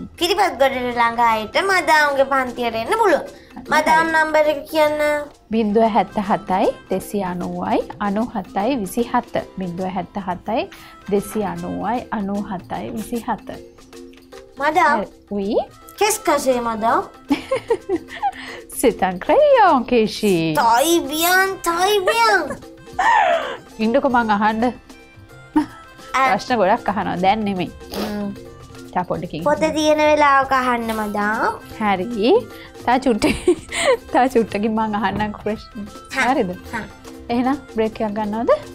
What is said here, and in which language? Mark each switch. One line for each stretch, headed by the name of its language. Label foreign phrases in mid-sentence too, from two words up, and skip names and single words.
Sinhala: කිරිබත්ගොඩට ළඟ අයට මදාම්ගේ පන්තියට එන්න පුළුවන්. මදාම් නම්බර එක කියන්න 077යි 290යි 97යි 27 077යි 290යි 97යි 27 මදාම්
French: oui qu'est-ce que c'est madame? c'est un crayon Keshi. très bien.
Sinhala: ඉන්නකො මං අහන්න ප්‍රශ්න ගොඩක් අහනවා දැන් නෙමෙයි. තා පොඩ්ඩකින්. පොත තියෙන වෙලාවක අහන්න මදාම්. හරි. තා චුට්ටකින් මං අහන්නම් ප්‍රශ්න. හරිද? එහෙනම් බ්‍රේක් එකක් ගන්නවද?